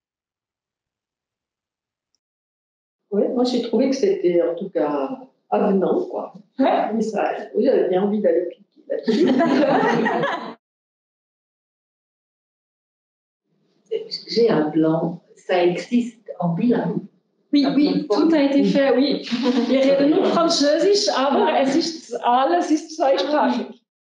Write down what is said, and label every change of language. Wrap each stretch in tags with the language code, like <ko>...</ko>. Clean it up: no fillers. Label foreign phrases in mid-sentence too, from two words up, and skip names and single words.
<fr>Oui, moi j'ai trouvé que c'était en tout cas avenant, quoi. Oui, j'avais bien envie d'aller piquer là-dessus. J'ai un plan, ça existe en bilingue. Oui, tout a été fait, oui.</fr> <de>Wir reden nur Französisch, aber alles ist zweisprachig.</de>